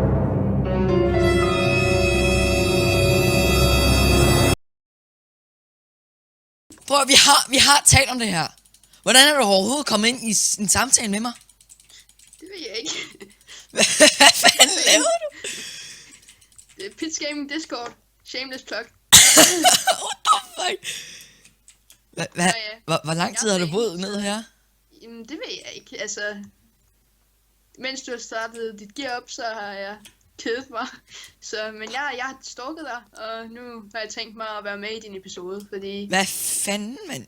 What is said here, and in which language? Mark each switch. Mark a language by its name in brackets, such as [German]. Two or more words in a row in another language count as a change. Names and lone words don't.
[Danish] Prøv at, vi har talt om det her. Hvordan er du overhovedet kommet ind i en samtale med mig? Det ved jeg ikke. Hvad fanden laver du? Det er Pits Gaming Discord. [English] Shameless plug. What the fuck? [Danish] Hvor lang tid har du boet nede her? Jamen, det ved jeg ikke. Altså, mens du har startet dit gear op, så har jeg kedet mig. Men jeg har stalket dig, og nu har jeg tænkt mig at være med i din episode, fordi... Hvad fanden, mand?